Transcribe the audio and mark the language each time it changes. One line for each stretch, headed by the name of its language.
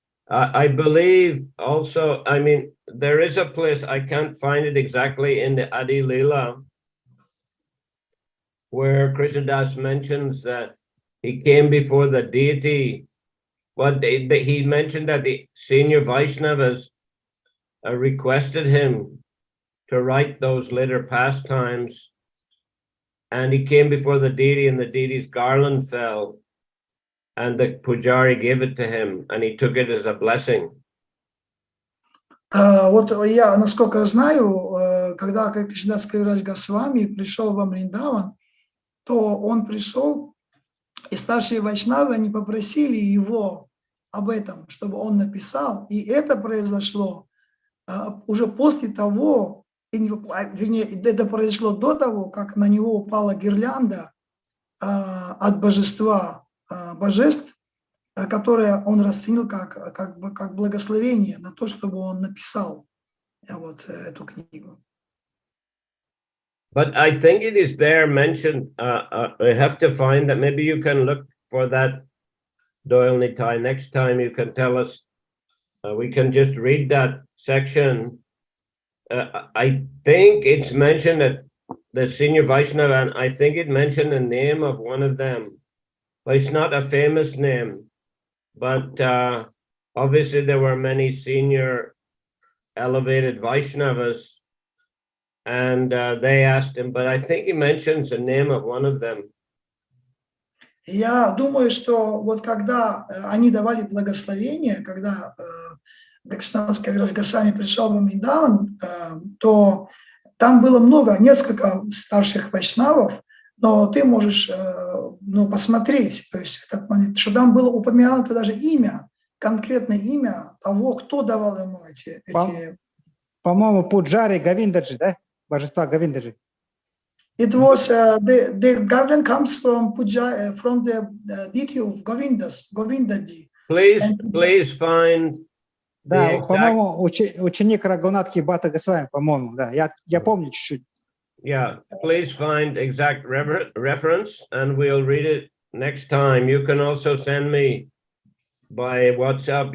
English: I believe also, I mean, there is a place, I can't find it exactly in the Adi-lila, where Krishnadas mentions that he came before the deity, but he mentioned that the senior Vaishnavas requested him to write those later pastimes, and he came before the deity and the deity's garland fell. And the Pujari gave it to him, and he took it as a blessing.
Russian: Вот я, насколько знаю, когда Кришнадас Кавираж Госвами пришел во Вриндаван, то он пришел, и старшие вайшнавы, они попросили его об этом, чтобы он написал, и это произошло уже после того, вернее, это произошло до того, как на него упала гирлянда от божества, божеств, которое он расценил как благословение на то, чтобы он написал вот эту книгу.
English: But I think it is there mentioned. I have to find that. Maybe you can look for that, Doyle Nitai. Next time you can tell us. We can just read that section. I think it's mentioned that the senior Vaishnava, and I think it mentioned the name of one of them. But it's not a famous name. But obviously there were many senior elevated Vaishnavas. And they asked him, but I think he mentions the name of one of them.
Russian: Я думаю, что вот когда они давали благословение, когда Дакшинанский Вираж Госвами пришел в Вриндаван, то там было несколько старших вайшнавов, но ты можешь посмотреть, то есть, что там было упомянуто даже имя, конкретное имя того, кто давал ему эти... По-моему, Пуджари Говиндаджи, да? Божества Говиндаджи.
English: It was the garden comes from Puja, from the deity of Govindaji. Please find.
Russian: Да, по-моему, ученик Рагунатхи Бхатта Госвами, по-моему, да. Я помню чуть-чуть.
English: Yeah, please find exact reference, and we'll read it next time. You can also send me by WhatsApp.